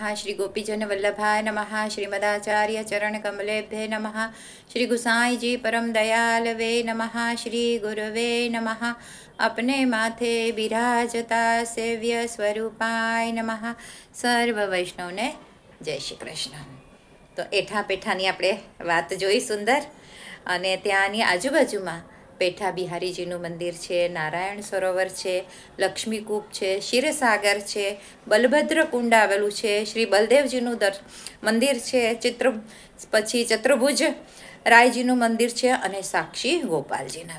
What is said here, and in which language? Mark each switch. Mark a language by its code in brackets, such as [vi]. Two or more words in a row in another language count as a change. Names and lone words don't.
[sa] श्री गोपीजन वल्लभाय नमः। श्रीमदाचार्य चरण कमलेभ्ये नमः। श्री गुसाई जी परम दयालवे नमः। श्री गुरुवे नमः। [hi] अपने माथे बिराजता [sa] सेव्य स्वरूपाय नमः। [gu] સર્વ વૈષ્ણવ ને જય શ્રી કૃષ્ણ। તો એઠા પેઠાની આપણે વાત જોઈ સુંદર, અને ત્યાંની આજુબાજુમાં પેઠા બિહારીજીનું મંદિર છે, નારાયણ સરોવર છે, લક્ષ્મીકૂપ છે, ક્ષીરસાગર છે, બલભદ્ર કુંડ આવેલું છે, શ્રી બલદેવજીનું મંદિર છે, પછી ચતુર્ભુજ રાયજીનું મંદિર છે, અને સાક્ષી ગોપાલજીના.